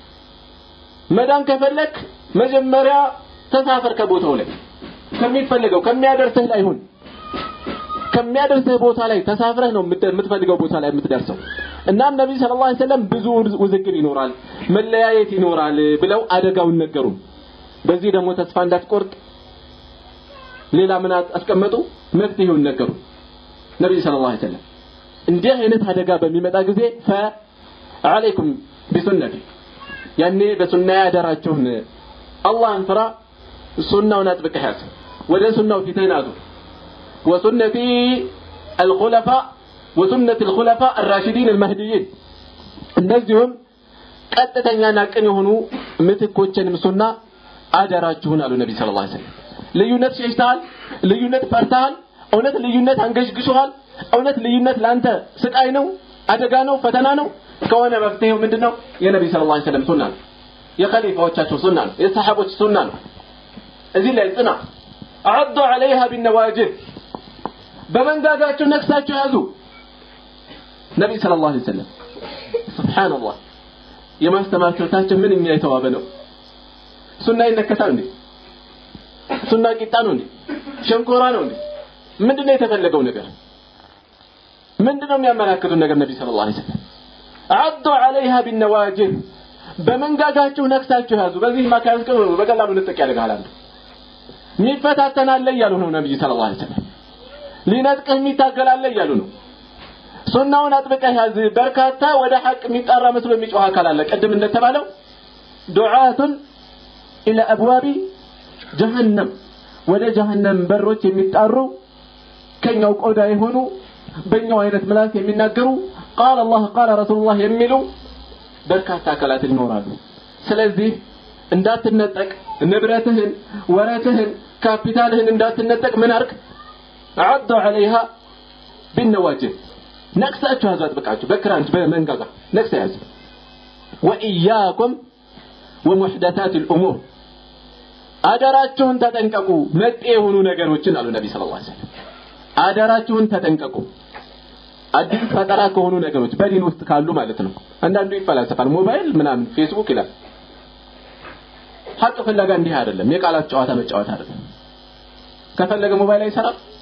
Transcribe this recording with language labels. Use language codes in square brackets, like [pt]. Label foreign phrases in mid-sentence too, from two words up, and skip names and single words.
[am] መዳን ከፈለክ መጀመሪያ ተሳፈር ከቦታው ላይ ከሚፈልገው ከሚያደርሰህ ላይ ሁን ከሚያደርሰህ ቦታ ላይ ተሳፍረህ ነው የምትፈልገው ቦታ ላይ የምትደርሰው እናም ነብዩ [ar] صلى الله عليه وسلم [am] ብዙ ውዝግብ ይኖራል መለያየት ይኖራል ብለው አደጋውን ነገሩ በዚህ ደግሞ ተስፋ እንዳትቆርጥ ሌላ ምን አስቀመጡ መፍትሄውን ነገሩ ነብዩ [ar] صلى الله عليه وسلم [am] እንዲህ አይነት አደጋ በሚመጣ ጊዜ [ar] فعليكم بسنتي [am] ያኔ በሱና ያደራችሁን አላህን ፍራ ሱናውን አጥብቀህ ያዝ ወደ ሱናው ፊትህን አዙር [ar] وسنتي الخلفاء وسنة الخلفاء الراشدين المهديين [am] እነዚህም ቀጥተኛና ቅን የሆኑ ምትኮችንም ሱና አደራችሁን አሉ ነብዩ [ar] صلى الله عليه وسلم [am] ልዩነት ሸሽታል ልዩነት ፈርታል እውነት ልዩነት አንገሽግሾሃል እውነት ልዩነት ላንተ ስቃይ ነው አደጋ ነው ፈተና ነው ከሆነ መፍትሄው ምንድነው የነብዩ [ar] صلى الله عليه وسلم [am] ሱና ነው የኸሊፋዎቻቸው ሱና ነው የሰሃቦች ሱና ነው እዚህ ላይ ጽና [ar] عضوا عليها بالنواجذ [am] በመንጋጋቸው ነክሳቸው ያዙ ነብዩ [ar] صلى الله عليه وسلم [am] ሱብሃንአላህ የማስተማራቸው ምንኛ የተዋበ ነው ሱና ይነከታል እንዴ ሱና ቂጣ ነው እንዴ ሸንኮራ ነው እንዴ ምንድነው የተፈለገው ነገር ምንድነው የሚያመላክቱን ነገር ነብዩ [ar] صلى الله عليه وسلم عضوا عليها بالنواجذ [am] በመንጋጋቸው ነክሳቸው ያዙ በዚህ ማካንስ ነው በቀላሉ ልጥቅ ያደርጋል አንዱ ሚፈታተናል ይያሉ ነው ነብዩ [ar] صلى الله عليه وسلم [am] ሊነጥቀህ የሚታገላል ይያሉ ነው ሱናውን አጥብቀህ ያዝ በርካታ ወደ ሐቅ የሚጣራ መስሎ የሚጮህ አካል አለ ቀድም እንደተባለው [ar] دعاة الى ابواب جهنم [am] ወደ ጀሃነም በሮች የሚጣሩ ከኛው ቆዳ የሆኑ በእኛው አይነት ምላስ የሚናገሩ [ar] قال الله قال رسول الله [am] የሚሉ በርካታ አካላት ይኖራሉ ስለዚህ እንዳትነጠቅ ንብረትህን ወራትህን ካፒታልህን እንዳትነጠቅ ምን አርክ [ar] عضوا عليها بالنواجذ [am] ነክሳችሁ ያዛት በቃችሁ በክራንች በመንጋጋ ነክሳ ያዝ [ar] وإياكم ومحدثات الأمور [am] አደራችሁን ተጠንቀቁ መጤ የሆኑ ነገሮችን አሉ ነብዩ [ar] صلى الله عليه وسلم [am] አደራችሁን ተጠንቀቁ አዲስ ፈጠራ ከሆኑ ነገሮች በዲን ውስጥ ካሉ ማለት ነው አንዳንዱ ይፈላሰፋል ሞባይል ምናምን ፌስቡክ ይላል ሐቅ ፍለጋ እንዲህ አይደለም የቃላት ጨዋታ መጫወት አይደለም ከፈለገ ሞባይል አይሰራም